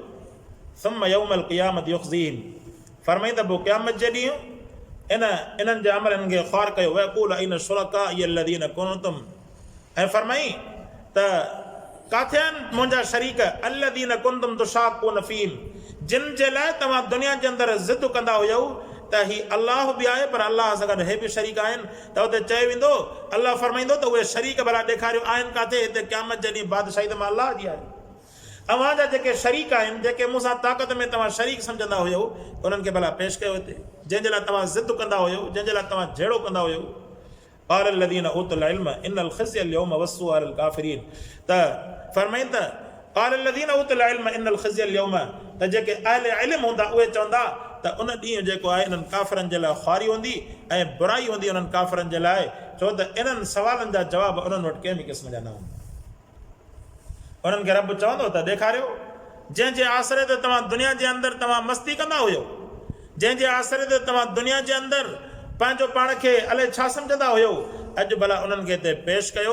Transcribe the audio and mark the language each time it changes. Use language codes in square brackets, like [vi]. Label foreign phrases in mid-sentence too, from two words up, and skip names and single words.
[ar] ثم يوم القيامة يخزيهم, [sd] फरमाई त पोइ क़यामत जे ॾींहुं इन्हनि जे अमल इन्हनि खे ख़्वार कयो, [ar] ويقول أين شركائي الذين كنتم, [sd] ऐं फरमाई त काथे आहिनि मुंहिंजा शरीक, [ar] الذين كنتم تشاقون فيهم, [sd] जिन जे लाइ तव्हां दुनिया जे अंदरि ज़िद कंदा हुयव त ही अलाह बि आहे पर अलाह सां गॾु हे बि शरीक आहिनि, त हुते चयो वेंदो, अलाह फरमाईंदो त उहे शरीक भला ॾेखारियो आहिनि काथे, हिते क़यामत जे ॾींहुं बादशाही त मां अलाह जी आहे। अव्हांजा जेके शरीक आहिनि, जेके मूंसां ताक़त में तव्हां शरीक सम्झंदा हुयो, उन्हनि खे भला पेश कयो हिते, जंहिंजे लाइ तव्हां ज़िद कंदा हुयो, जंहिंजे लाइ तव्हां जहिड़ो कंदा हुयो। [ar] قال الذين أوتوا العلم إن الخزي اليوم والسوء على الكافرين, [sd] त फरमाइनि त [ar] قال الذين أوتوا العلم إن الخزي اليوم, [sd] त जेके अहले इल्म हूंदा उहे चवंदा त उन ॾींहुं जेको आहे इन्हनि काफ़िरनि जे लाइ ख़्वारी हूंदी ऐं बुराई हूंदी उन्हनि काफ़िरनि जे लाइ, छो त इन्हनि सवालनि जा जवाब उन्हनि वटि कंहिं बि क़िस्म जा न हूंदा। उन्हनि खे रब चवंदो त ॾेखारियो, जंहिंजे आसरे ते तव्हां दुनिया जे अंदरि तव्हां मस्ती कंदा हुयो, जंहिंजे आसरे ते तव्हां दुनिया जे अंदरि पंहिंजो पाण खे अलाए छा सम्झंदा हुयो, अॼु भला उन्हनि खे हिते पेश कयो।